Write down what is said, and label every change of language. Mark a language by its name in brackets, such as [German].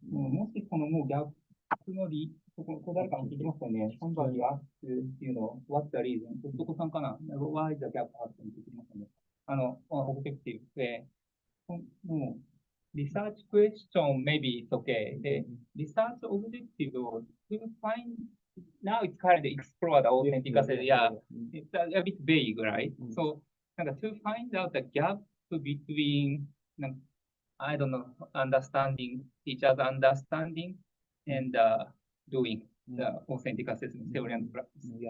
[Japanese] もしこのもうギャップのここ誰か聞きましたよね。 [English] Somebody asked, what's the reason? どこさんかな ?Why the gap happened? [Japanese] って聞きましたね。 [English] オブジェクティブで、もう、research question maybe it's okay. で、research objective to find, now it's kind of explore the authenticity. Yeah, it's a bit vague, right? So, to find out the gap between, I don't know, understanding each other, understanding and doing the authentic assessment theory and practice.